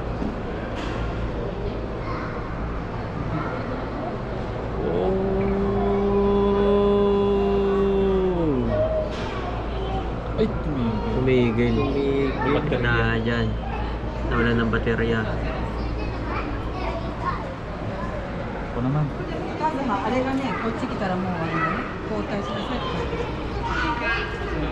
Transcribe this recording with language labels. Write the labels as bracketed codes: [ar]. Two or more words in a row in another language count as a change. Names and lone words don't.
[tl] Ay, tumigil. Tumigil. Dapat ka na dyan. Nawala ng baterya. Ako naman. [ja] お母様、あれがね、こっち来たらもうあれだね、交代しなさいって書いてある。